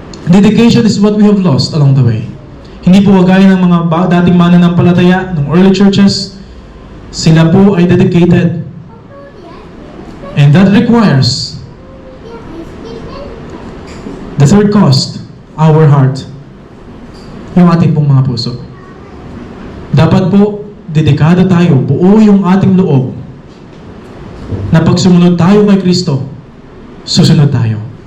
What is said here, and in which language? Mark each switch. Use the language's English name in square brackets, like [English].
[English] Dedication is what we have lost along the way. [Filipino] Hindi po kagaya ng mga dating mananampalataya ng early churches. Sila po ay dedicated. [English] And that requires the third cost, our heart. [Filipino] Yung ating pong mga puso. Dapat po, dedikado tayo, buo yung ating loob na pag sumunod tayo kay Kristo, susunod tayo.